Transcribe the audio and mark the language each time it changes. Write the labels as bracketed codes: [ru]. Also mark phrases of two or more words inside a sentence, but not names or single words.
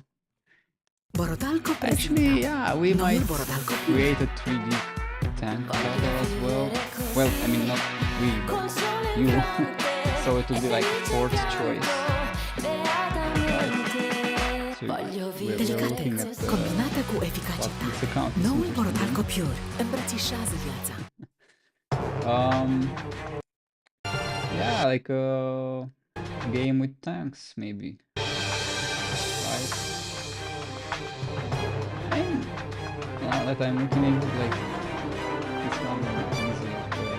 [en] Actually, yeah, we might create a 3D tank battle as well. Well, I mean, not we, but you. So it will be like fourth choice. Right. So we're looking at [ro] combinată cu eficacitate. Noul Borotalco Pure îmbrățișează viața. [en] Yeah, like a game with tanks, maybe. Right? I mean, now that I'm looking at it, like, this one is easy as well.